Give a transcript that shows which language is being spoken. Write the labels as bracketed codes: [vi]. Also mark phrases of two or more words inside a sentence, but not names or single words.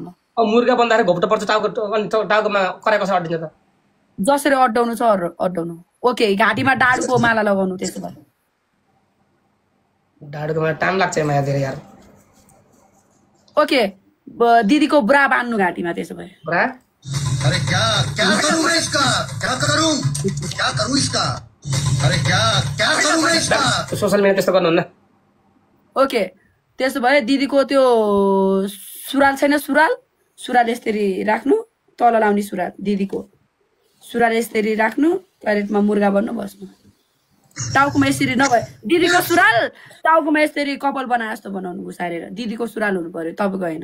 [ne] मुर्गा बन्दाखेरि घोप्टो पर्छ टाउकोमा कराई कसरी अड्डिन्छ त जसरी अड्डाउनु छ अड्डाउनु ओके घाँटीमा डाडुको माला लगाउनु त्यसो भए डाडुको माला टाइम लाग्छ माया धेरै यार ओके दिदीको ब्रा बान्नु घाँटीमा त्यसो भए ब्रा [hi] अरे क्या करूं मैं इसका क्या करूं इसका अरे क्या करूं मैं इसका [ne] सोशल मिडिया त्यस्तो गर्नुहुन्न ओके त्यसो भए दिदीको त्यो सुराल छैन सुराल यसरी राख्नु तल लाउने सुराल दिदीको सुराल यसरी राख्नु टोयलेटमा मुर्गा बन्नु बस्नु टाउकोमा यसरी नभए दिदीको सुराल टाउकोमा यसरी कपाल बनाए जस्तो बनाउनु घुसारेर दिदीको सुराल हुनु पर्यो तपाईँको होइन